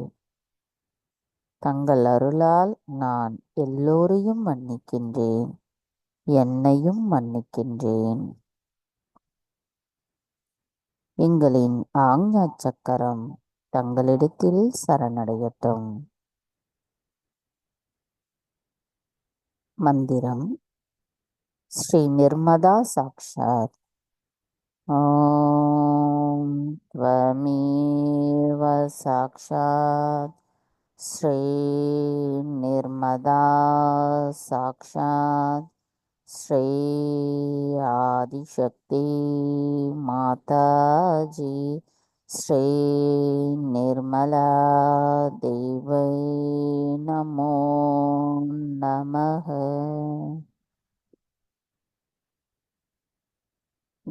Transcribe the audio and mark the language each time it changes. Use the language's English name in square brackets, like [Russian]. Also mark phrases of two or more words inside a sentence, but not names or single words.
[Tamil] தங்கள் அருளால் நான் எல்லோரையும் மன்னிக்கின்றேன், என்னையும் மன்னிக்கின்றேன். எங்களின் ஆக்ஞா சக்கரம் தங்களிடத்தில் சரணடையட்டும். மந்திரம் ஸ்ரீ நிர்மதா சாக்ஷாத். [Sanskrit] ஓம் त्वमेव साक्षात् श्री निर्मदा साक्षात् श्री आदिशक्ति माता जी श्री निर्मला देवै नमो नमः.